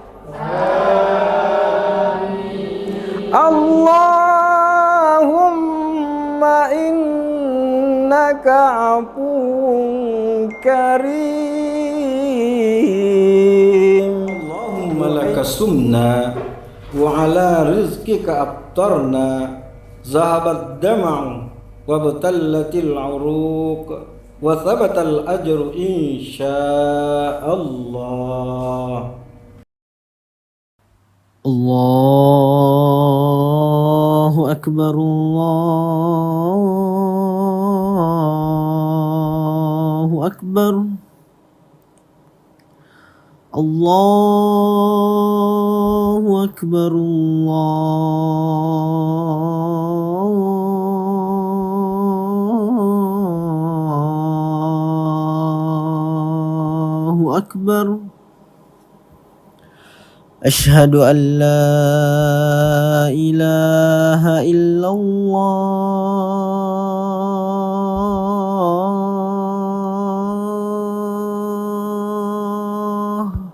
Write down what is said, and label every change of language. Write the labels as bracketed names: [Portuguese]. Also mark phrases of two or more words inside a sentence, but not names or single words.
[Arabic] Amin. اللهم إنك عفو كريم. اللهم لك صمنا وعلى رزقك أفطرنا. ذهب الظمأ وابتلت العروق وثبت الأجر إن شاء الله. الله أكبر، الله أكبر، الله أكبر، الله أكبر. أشهد أن لا إله إلا الله.